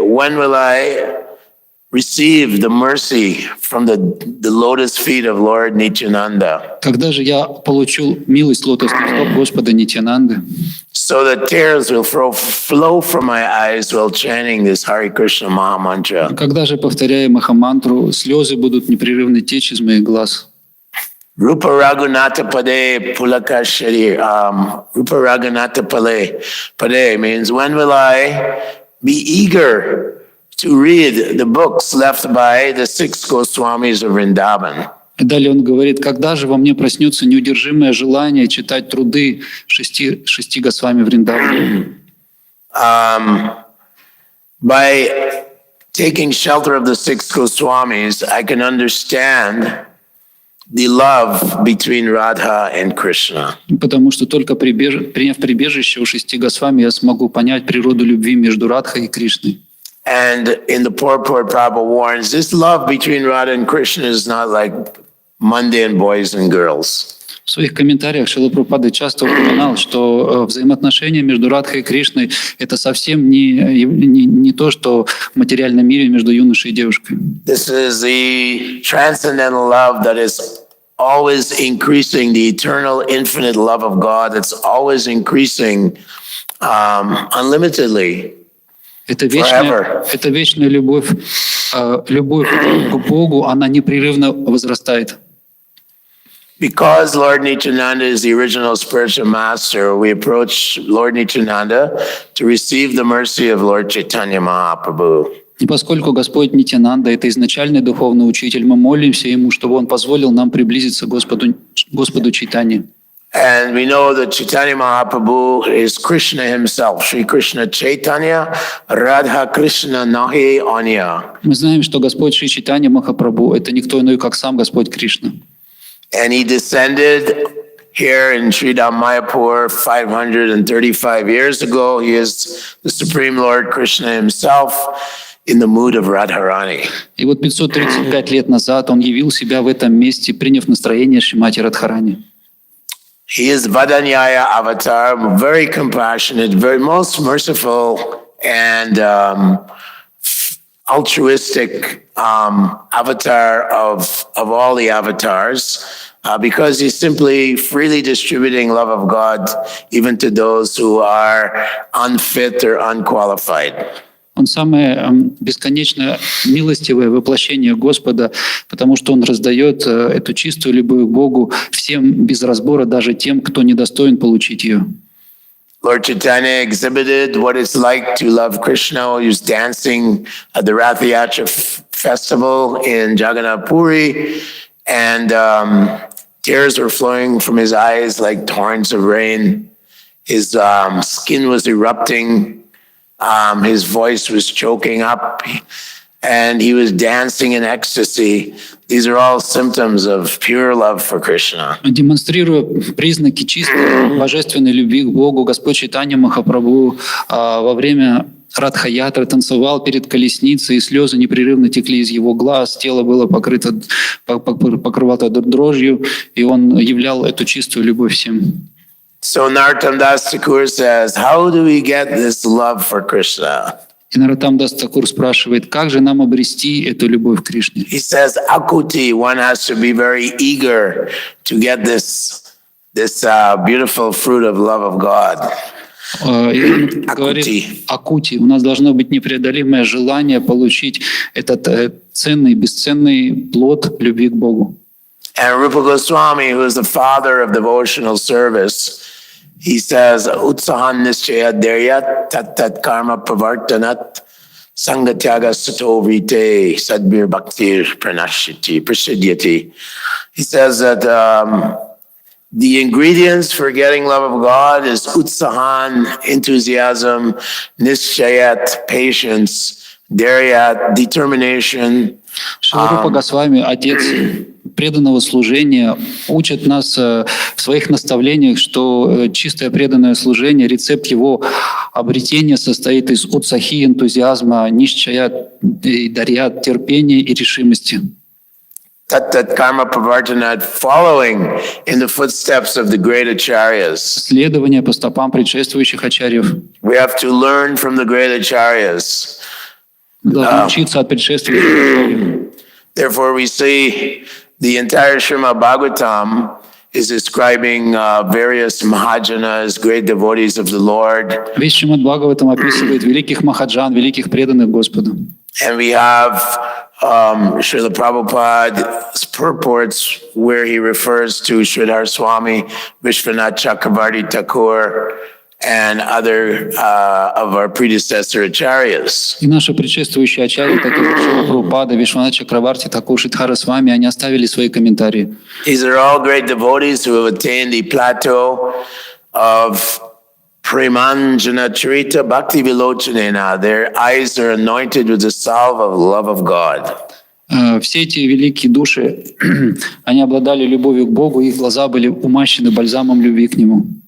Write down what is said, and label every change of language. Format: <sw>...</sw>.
<en>When will I receive the mercy from the lotus feet of Lord Nityananda?</en> <ru>Когда же я получу милость лотосных стоп Господа Нитьянанды,</ru> <en>So that tears will flow from my eyes while chanting this Hare Krishna Maha Mantra.</en> <ru>когда же, повторяя Махамантру, слезы будут непрерывно течь из моих глаз.</ru> <bn>Rupa Raghunatha Pade Pulaka Sharir. Rupa Raghunatha Pade</bn> <en>means when will I be eager to read the books left by the 6 Goswamis of Vrindavan?</en> <ru>И далее он говорит: когда же во мне проснется неудержимое желание читать труды шести Госвами Вриндавана.</ru> <en>By taking shelter of the 6 Goswamis, I can understand the love between Radha and Krishna.</en> <ru>Потому что только приняв прибежище у 6 Госвами, я смогу понять природу любви между Радхой и Кришной.</ru> <en>And in the Purport, Prabhupada warns, this love between Radha and Krishna is not like mundane boys and girls.</en> <ru>В своих комментариях Шрила Прабхупада часто упоминал, что взаимоотношения между Радхой и Кришной — это совсем не то, что в материальном мире между юношей и девушкой.</ru> <en>This is the transcendental love that is always increasing, the eternal, infinite love of God that's always increasing unlimitedly.</en> <ru>Это</ru> <en>Forever.</en> <ru>вечная любовь, любовь к Богу, она непрерывно возрастает.</ru> <en>Because Lord Nityananda is the original spiritual master, we approach Lord Nityananda to receive the mercy of Lord Chaitanya Mahaprabhu.</en> <ru>И поскольку Господь Нитьянанда — это изначальный духовный учитель, мы молимся Ему, чтобы Он позволил нам приблизиться к Господу Чайтанье.</ru> <en>And we know that Chaitanya Mahaprabhu is Krishna himself, Sri Krishna Chaitanya,</en> <bn>Radha Krishna Nahi Anya.</bn> <ru>Мы знаем, что Господь Шри Чайтанья Махапрабху — это никто иной, как сам Господь Кришна.</ru> <en>And he descended here in Sridham Mayapur 535 years ago. He is the Supreme Lord Krishna himself in the mood of Radharani.</en> <ru>И вот 535 лет назад Он явил себя в этом месте, приняв настроение Шримати Радхарани.</ru> <en>He is Vadanyaya avatar, very compassionate, very most merciful and altruistic avatar of all the avatars, because he's simply freely distributing love of God even to those who are unfit or unqualified.</en> <ru>Он самое бесконечно милостивое воплощение Господа, потому что Он раздает эту чистую любовь к Богу всем без разбора, даже тем, кто недостоин получить ее.</ru> <en>Lord Chaitanya exhibited what it's like to love Krishna. He was dancing at the Rath Yatra festival in Jagannath Puri, and tears were flowing from his eyes like torrents of rain. His skin was erupting. His voice was choking up, and he was dancing in ecstasy. These are all symptoms of pure love for Krishna.</en> <ru>Демонстрируя признаки чистой божественной любви к Богу, Господь Чайтанья Махапрабху во время Радха-ятры танцевал перед колесницей, и слезы непрерывно текли из его глаз, тело было покрывато дрожью, и он являл эту чистую любовь всем.</ru> <en>So Narottam Das Thakur says, how do we get this love for Krishna?</en> <ru>И Нароттам Дас Такур спрашивает, как же нам обрести эту любовь к Кришне?</ru> <en>He says, akuti, one has to be very eager to get this beautiful fruit of love of God.</en> <ru>И он говорит, акути, у нас должно быть непреодолимое желание получить этот ценный, бесценный плод любви к Богу.</ru> <en>And Rupa Goswami, who is the father of devotional service, he says,</en> <sa>Utsahan nischaya deryat tat tat karma pravartanat Sangatyaga sato vrite sadbir bhaktir prasidyati.</sa> <en>He says that the ingredients for getting love of God is utsahan, enthusiasm, nischayat, patience, daryat, determination.</en> <ru>Шиларупа Госвами, отец преданного служения, учит нас в своих наставлениях, что чистое преданное служение, рецепт его обретения состоит из утсахи, энтузиазма, нишчая, дарьят, терпения и решимости.</ru> <sa>Tat karma pravartanat,</sa> <en>following in the footsteps of the great acharyas.</en> <ru>Следование по стопам предшествующих ачарьев.</ru> <en>We have to learn from the great acharyas.</en> <ru>Должны учиться от предшествующих ачарьев.</ru> <en>Therefore, we see the entire Srimad Bhagavatam is describing various Mahajanas, great devotees of the Lord.</en> <ru>Весь Шримад Бхагаватам описывает великих махаджан, великих преданных Господу.</ru> <en>And we have Srila Prabhupada's purports where he refers to Sridhar Swami, Vishwanath Chakravarti Thakur, and other of our predecessor acharyas.</en> <ru>И наши предшествующие ачарьи, такие как Шрила Прабхупада, Вишванат Чакраварти, Такур, Шридхара Свами, они оставили свои комментарии.</ru> <en>These are all great devotees who have attained the plateau of</en> <sa>Premanjana Charita Bhakti Vilochanena.</sa> <en>Their eyes are anointed with the salve of love of God.</en> <ru>Все эти великие души, они обладали любовью к Богу, их глаза были умащены бальзамом любви к Нему.</ru>